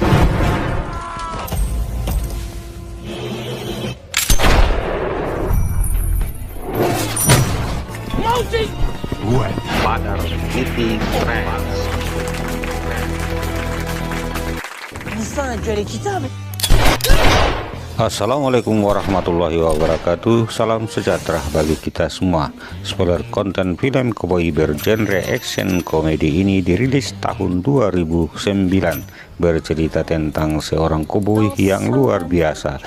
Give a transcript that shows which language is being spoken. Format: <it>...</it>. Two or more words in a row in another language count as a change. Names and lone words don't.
<fr>Ouais.</fr> <en>Father Kitty Friends.</en> <fr>Enfin, un duel équitable.</fr> <ar>السلام عليكم ورحمة الله وبركاته.</ar> <id>Salam sejahtera bagi kita semua. Spoiler konten film koboi bergenre action komedi ini dirilis tahun 2009, bercerita tentang seorang koboi yang luar biasa.</id>